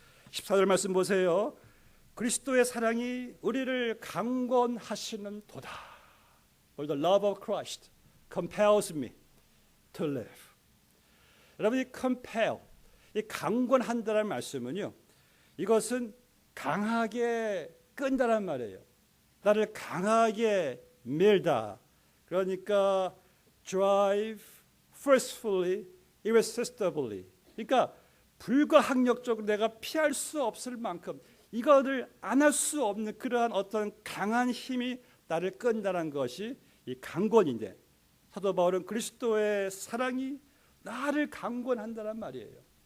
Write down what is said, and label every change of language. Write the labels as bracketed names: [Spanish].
[Korean] 14절 말씀 보세요. 그리스도의 사랑이 우리를 강권하시는 도다. [English] For the love of Christ compels me to live. [Korean] 여러분이 compel, 이 강권한다는 말씀은요, 이것은 강하게 끈다란 말이에요. 나를 강하게 밀다. 그러니까 [English] drive forcefully, irresistibly. [Korean] 그러니까 불가항력적으로 내가 피할 수 없을 만큼 이거를 안 할 수 없는 그러한 어떤 강한 힘이 나를 끈다는 것이 이 강권인데, 사도 바울은 그리스도의 사랑이 나를 강권한다는 말이에요.